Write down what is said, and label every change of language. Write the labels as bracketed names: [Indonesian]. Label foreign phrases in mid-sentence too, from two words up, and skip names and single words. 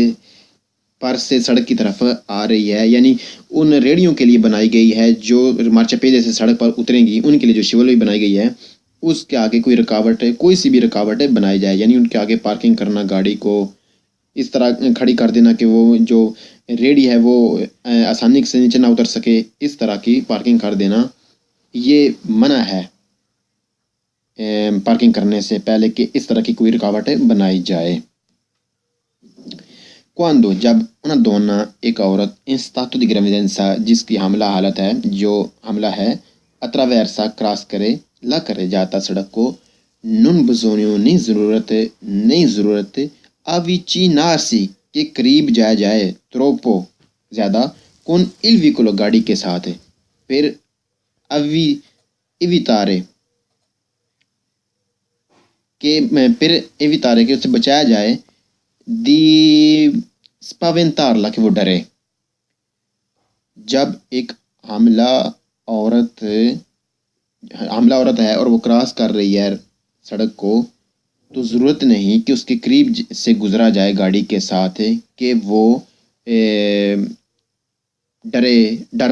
[Urdu] پر سے سڑک کی طرف آ رہی ہے یعنی ان ریڑیوں کے لیے بنائی گئی ہے جو مارچاپیدے سے سڑک پر اتریں گی ان کے لیے جو شیولو بنائی گئی ہے اس کے آگے کوئی سی بھی رکاوٹ بنائی جائے یعنی ان کے آگے پارکنگ کرنا گاڑی کو اس طرح کھڑی کر دینا کہ وہ جو ریڑی ہے وہ آسانی سے نیچے نہ اتر سکے اس طرح کی پارکنگ کر دینا یہ منع ہے پارکنگ کرنے سے پہلے کہ اس طرح کی کوئی رکاوٹ بنائی جائے quando جب [Italian] una donna [Urdu] ایک عورت [Italian] in stato di gravidanza [Urdu] جس کی حاملہ حالت ہے جو حاملہ ہے attraversa کراس کرے جاتا سڑک کو [Italian] non bisogno [Urdu] نہیں ضرورت avvicinarsi کے قریب جائے troppo زیادہ [Italian] con il veicolo [Urdu] گاڑی کے ساتھ پھر evitare کہ اس سے بچایا جائے دی spaventarla کہ وہ ڈرے جب ایک حاملہ عورت ہے اور وہ کراس کر رہی ہے سڑک کو تو ضرورت نہیں کہ اس کے قریب سے گزرا جائے گاڑی کے ساتھ کہ وہ ڈر